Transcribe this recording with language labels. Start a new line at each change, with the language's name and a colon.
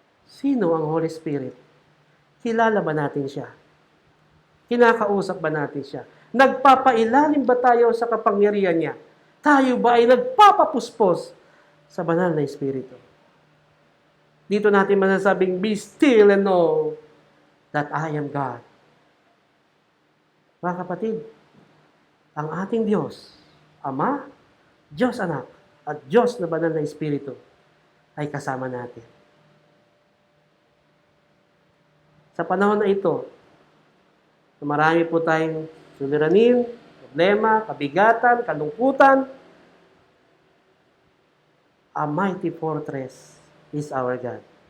Filipino: Sino ang Holy Spirit? Kilala ba natin siya? Kinakausap ba natin siya? Nagpapailalim ba tayo sa kapangyarihan niya? Tayo ba ay nagpapapuspos sa banal na Espiritu? Dito natin masasabing,
English: be still and know that I am God.
Filipino: Mga kapatid, ang ating Diyos, Ama, Diyos Anak, at Diyos na banal na Espiritu ay kasama natin. Sa panahon na ito, na marami po tayong suliranin, problema, kabigatan, kalungkutan,
English: a mighty fortress is our God.